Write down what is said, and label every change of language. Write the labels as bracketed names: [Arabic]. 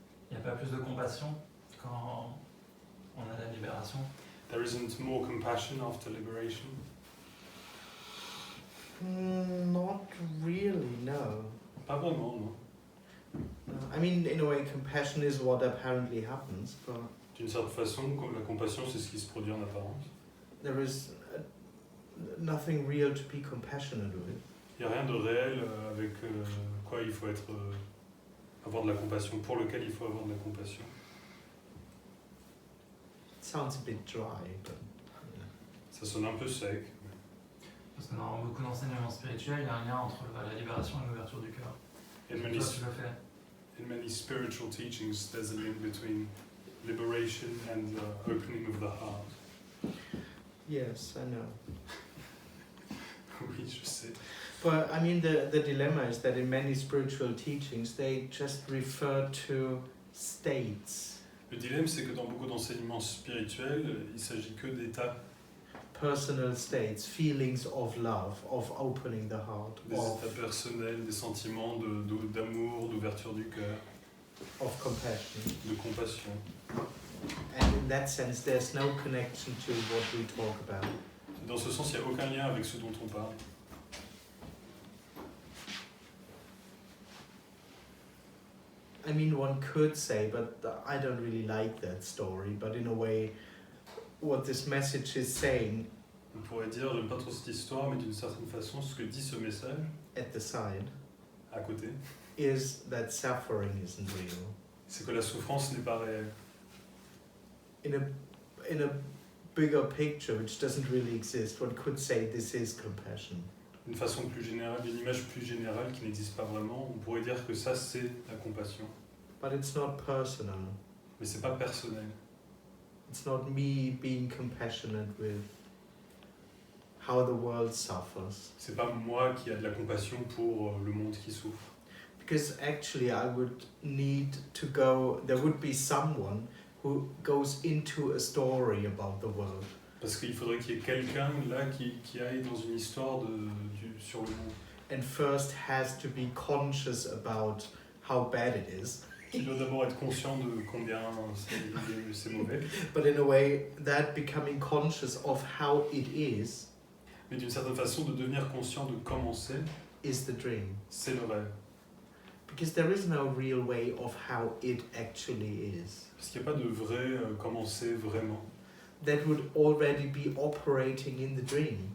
[French] Il n'y a pas plus de compassion quand on a la libération? [English] There isn't more compassion after liberation? Not really, no. [French] Pas vraiment, non. [English] I mean, in a way, compassion is what apparently happens, but [French] D'une certaine façon, comme la compassion, c'est ce qui se produit en apparence. [English] there is nothing real to be compassionate with. [French] Il n'y a rien de réel avec quoi il faut être, avoir de la compassion, pour lequel il faut avoir de la compassion. [English] It sounds a bit dry, but [French] Ça sonne un peu sec. Parce que dans beaucoup d'enseignements spirituels, il y a un lien entre la libération et l'ouverture du cœur. [English] In [French] Toi, [English] many, [French] tu le fais. [English] in many spiritual teachings, there's a link between liberation and the opening of the heart. yes, I know. [French] Oui, je sais. [English] But I mean, the dilemma is that in many spiritual teachings, they just refer to states, [French] Le dilemme, c'est que dans beaucoup d'enseignements spirituels, il s'agit que d'états, [English] personal states, feelings of love, of opening the heart, [French] des états personnels, des sentiments d'amour, d'ouverture du cœur, [English] of compassion. [French] de compassion. [English] And in that sense, there's no connection to what we talk about. [French] Dans ce sens, il n'y a aucun lien avec ce dont on parle. [English] I mean, one could say, but I don't really like that story, but in a way, what this message is saying [French] On pourrait dire, j'aime pas trop cette histoire, mais d'une certaine façon, ce que dit ce message, [English] at the side [French] à côté, [English] is that suffering isn't real. [French] c'est que la souffrance n'est pas réelle. [English] In a bigger picture, which doesn't really exist, one could say this is compassion. [French] D'une façon plus générale, d'une image plus générale qui n'existe pas vraiment, on pourrait dire que ça, c'est la compassion. [English] But it's not personal. [French] Mais c'est pas personnel. [English] It's not me being compassionate with how the world suffers. [French] C'est pas moi qui a de la compassion pour le monde qui souffre. [English] Because actually I would need to go, there would be someone who goes into a story about the world. [French] Parce qu'il faudrait qu'il y ait quelqu'un là qui aille dans une histoire sur le monde. [English] And first has to be conscious about how bad it is. [French] Il doit d'abord être conscient de combien c'est mauvais. [English] But in a way, that becoming conscious of how it is [French] Mais d'une certaine façon, de devenir conscient de comment [English] is the dream. [French] c'est le rêve. [English] Because there is no real way of how it actually is. [French] Parce qu'il n'y a pas de vrai comment c'est vraiment. [English] That would already be operating in the dream.